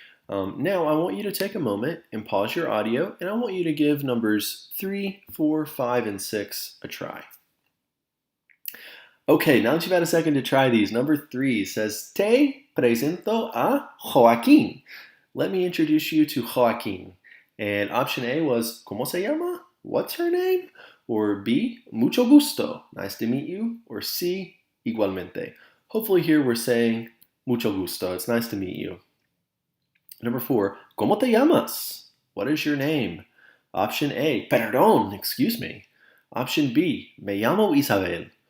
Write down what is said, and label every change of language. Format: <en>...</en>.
<en>Now I want you to take a moment and pause your audio, and I want you to give numbers 3, 4, 5, and 6 a try. Okay, now that you've had a second to try these, number 3 says,</en> <es>te presento a Joaquín.</es> <en>Let me introduce you to Joaquín. And option A was,</en> <es>¿Cómo se llama?</es> <en>What's her name? Or B,</en> <es>mucho gusto,</es> <en>nice to meet you. Or C,</en> <es>igualmente.</es> <en>Hopefully here we're saying</en> <es>mucho gusto,</es> <en>it's nice to meet you. Number 4,</en> <es>¿Cómo te llamas?</es> <en>What is your name? Option A,</en> <es>perdón,</es> <en>excuse me. Option B,</en> <es>me llamo Isabel.</es>